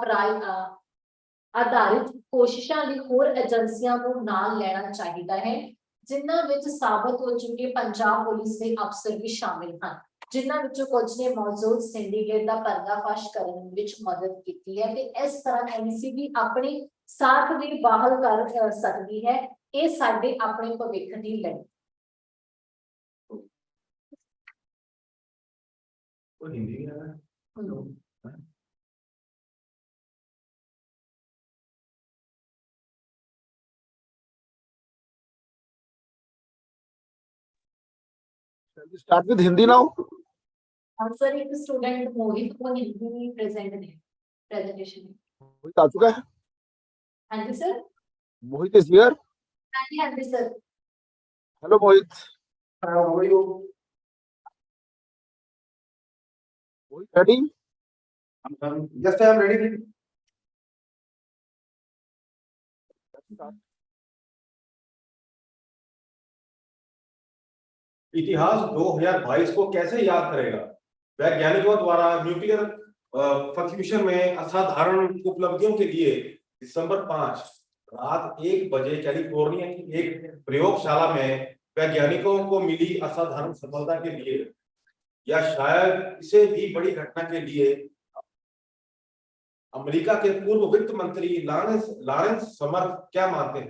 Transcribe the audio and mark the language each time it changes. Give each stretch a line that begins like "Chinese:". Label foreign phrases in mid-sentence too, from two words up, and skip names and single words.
Punjabi: ਆਧਾਰਿਤ ਕੋਸ਼ਿਸ਼ਾਂ ਲਈ ਹੋਰ ਏਜੰਸੀਆਂ ਨੂੰ ਨਾਲ ਲੈਣਾ ਚਾਹੀਦਾ ਹੈ ਜਿਨ੍ਹਾਂ ਵਿੱਚ ਸਾਬਤ ਹੋ ਚੁੱਕੇ ਪੰਜਾਬ ਪੁਲਿਸ ਦੇ ਅਫਸਰ ਵੀ ਸ਼ਾਮਿਲ ਹਨ, ਜਿਨ੍ਹਾਂ ਵਿੱਚੋਂ ਕੁਝ ਨੇ ਮੌਜੂਦ ਸਿੰਡੀਕੇਟ ਦਾ ਪਰਦਾਫਾਸ਼ ਕਰਨ ਵਿੱਚ ਮਦਦ ਕੀਤੀ ਹੈ ਤੇ ਇਸ ਤਰ੍ਹਾਂ NCB ਆਪਣੀ ਸਾਖ ਵੀ ਬਹਾਲ ਕਰ ਸਕਦੀ ਹੈ। ਇਹ ਸਾਡੇ ਆਪਣੇ ਭਵਿੱਖ ਦੀ ਲੜੀ। ਉਹ ਹਿੰਦੀ ਹੈ ਨਾ?
English: Start with Hindi now.
Hindi: सर एक स्टूडेंट मोहित को हिंदी प्रेजेंट ने प्रेजेंटेशन में। मोहित आ चुका है? हाँ जी सर।
English: मोहित is here.
Hindi: हाँ जी सर।
English: Hello Mohit. How are you? Mohit ready? Yes, I am ready.
Hindi: इतिहास 2022 को कैसे याद करेगा? वैज्ञानिकों द्वारा न्यूक्लियर फ्यूजन में असाधारण उपलब्धियों के लिए दिसंबर 5 रात 1 बजे कैलिफोर्निया की एक प्रयोगशाला में वैज्ञानिकों को मिली असाधारण सफलता के लिए, या शायद इसे भी बड़ी घटना के लिए, अमेरिका के पूर्व वित्त मंत्री लॉरेंस समर क्या मानते हैं?